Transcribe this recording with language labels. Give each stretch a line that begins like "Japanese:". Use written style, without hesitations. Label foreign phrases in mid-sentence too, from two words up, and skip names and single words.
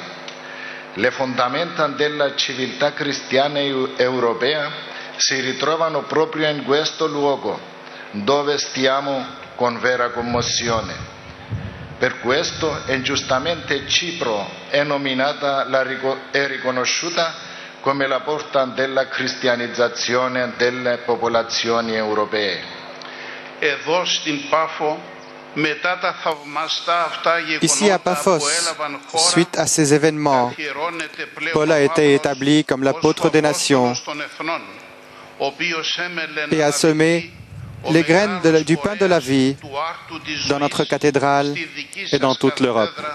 Italian: Le fondamenta della civiltà cristiana europea si ritrovano proprio in questo luogo, dove stiamo con vera commozione. Per questo ingiustamente Cipro è nominata e riconosciuta come la porta della cristianizzazione delle popolazioni europee.
Greek: Εδώ στην Πάφο, μετά τα θαυμαστά αυτά
French: Ici à Paphos, suite à ces événements, Paul a été établi comme l'apôtre des nations et a semé les graines du pain de la vie dans notre cathédrale et dans toute l'Europe.